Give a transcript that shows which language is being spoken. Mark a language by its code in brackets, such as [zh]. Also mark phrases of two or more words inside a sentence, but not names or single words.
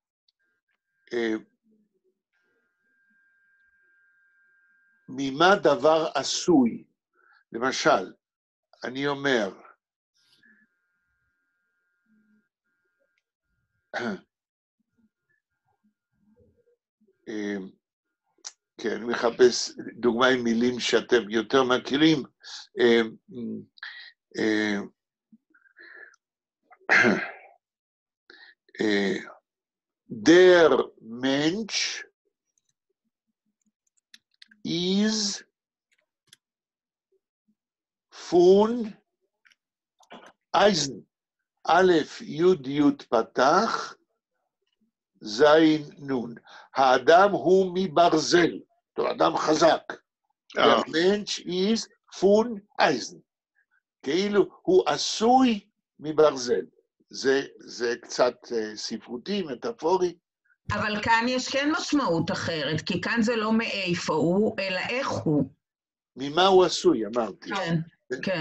[he] ממה דבר עשוי, למשל, אני אומר, כן, אני מחפש דוגמה עם מילים שאתם יותר מכירים, [yi] דער מענטש איז פֿון אײַזן. [he] א', י' פתח, זין נון. האדם הוא מברזל, הוא אדם חזק. [yi] דער מענטש איז פֿון אײַזן. [he] כאילו הוא עשוי מברזל. זה קצת ספרותי, מטאפורי. אבל כאן יש כן משמעות אחרת, כי כאן זה לא מאיפה הוא, אלא איך הוא. ממה הוא עשוי, אמרתי. כן.